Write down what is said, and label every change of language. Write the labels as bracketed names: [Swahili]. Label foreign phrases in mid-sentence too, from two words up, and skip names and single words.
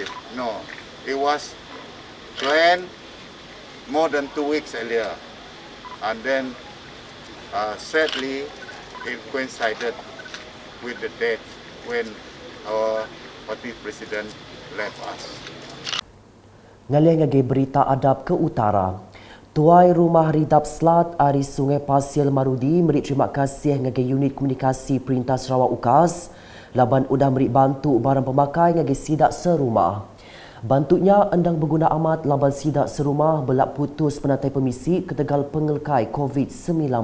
[English] No, it was planned more than 2 weeks earlier. And then, sadly, it coincided with the date when our party president left us. [Iban] Ngalih ngagi berita adab ke utara. Tuai Rumah Ridap Selat Ari Sungai Pasir Marudi beri terima kasih ngagi unit komunikasi Perintah Sarawak UKAS laban udah beri bantu barang pemakai ngagi sidak serumah. Bantunya endang berguna amat laban sidak serumah belak putus penatai permisi ketegal pengelkai COVID-19.